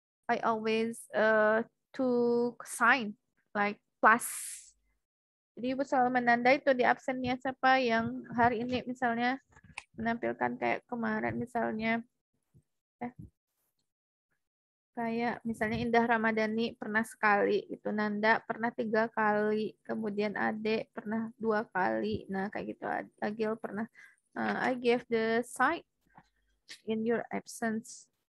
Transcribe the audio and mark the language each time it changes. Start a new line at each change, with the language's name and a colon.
English: I always took sign like plus.
Indonesian: Jadi ibu selalu menandai itu di absennya siapa yang hari ini misalnya menampilkan kayak kemarin misalnya kayak misalnya Indah Ramadhani pernah sekali, itu Nanda pernah 3 kali, kemudian Ade pernah 2 kali, nah kayak gitu. Agil pernah.
English: I gave the sign in your absence.